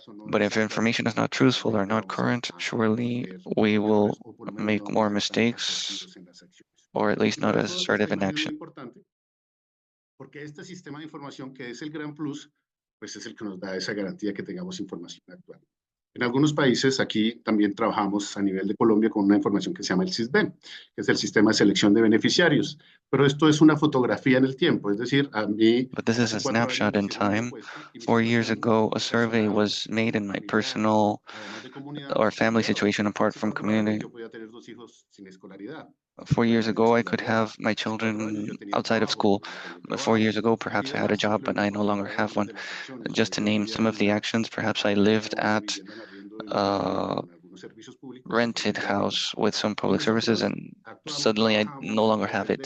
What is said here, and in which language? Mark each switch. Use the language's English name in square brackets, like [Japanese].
[English] But if information is not truthful or not current, surely we will make more mistakes, or at least not as assertive in action. [Spanish] Porque este sistema de información que es el gran plus, pues es el que nos da esa garantía que tengamos información actual. En algunos países, aquí también trabajamos a nivel de Colombia con una información que se llama el CISBEN, que es el sistema de selección de beneficiarios. Pero esto es una fotografía en el tiempo, es decir, a mí... [English] But this is a snapshot in time. 4 years ago, a survey was made in my personal or family situation apart from community. 4 years ago, I could have my children outside of school. 4 years ago, perhaps I had a job, but I no longer have one. Just to name some of the actions, perhaps I lived at a rented house with some public services, and suddenly I no longer have it.